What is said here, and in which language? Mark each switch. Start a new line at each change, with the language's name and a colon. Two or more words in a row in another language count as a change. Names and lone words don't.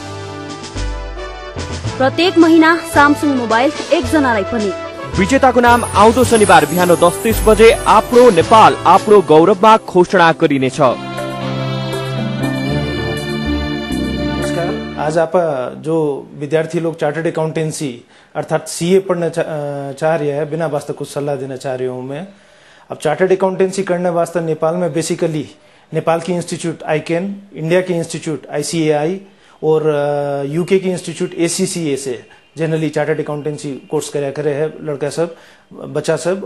Nepali: प्रत्येक महिना सामसुङ मोबाइल 1 जनालाई पनि। विजेताको नाम आउँदो शनिबार बिहान 10:30 बजे आफ्नो नेपाल आफ्नो गौरवमा घोषणा गरिनेछ।
Hindi: आज आप जो विद्यार्थी लोग
English: chartered accountancy
Hindi: अर्थात सीए पढ़ना चाह रहे हैं, बिना वास्ते कुछ सलाह देना चाह रही हूँ मैं। अब
English: chartered accountancy
Hindi: करने वास्ते नेपाल में बेसिकली नेपाल की इंस्टीट्यूट आईकेन, इंडिया की इंस्टीट्यूट आईसीएआई और यूके की इंस्टीट्यूट एसीसीए से जनरली
English: chartered accountancy course
Hindi: कराया करे है लड़का सब, बच्चा सब।